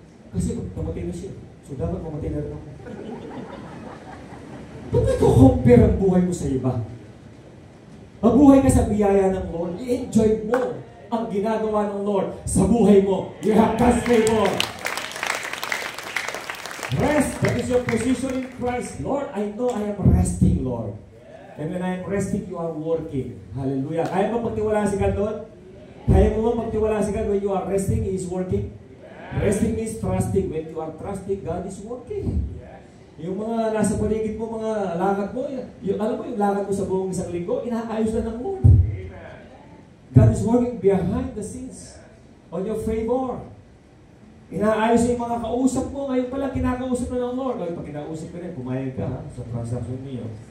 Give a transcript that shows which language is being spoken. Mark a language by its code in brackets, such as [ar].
[tl] Kasi pag namatay na siya, so dapat mamatay na rin ako. Ba't may compare ang buhay mo sa iba? Mabuhay ka sa biyaya ng Lord. I-enjoy mo ang ginagawa ng Lord sa buhay mo. [en] You have God's favor. Rest. That is your position in Christ. Lord, I know I am resting, Lord. And when I am resting, you are working. Hallelujah. [tl] Kaya mo magtiwala si God doon? Kaya mo magtiwala si God [en] when you are resting, He is working? Resting means trusting. When you are trusting, God is working. [tl] Yung mga nasa paligid mo, mga lakad mo, alam mo yung lakad mo sa buong isang linggo, inaayos na ng Lord. [en] God is working behind the scenes on your favor. [tl] Inaayos yung mga kausap mo, ngayon pala kinakausap na ng Lord. Pag kinausap ka rin, pumayag ka sa transaction niyo.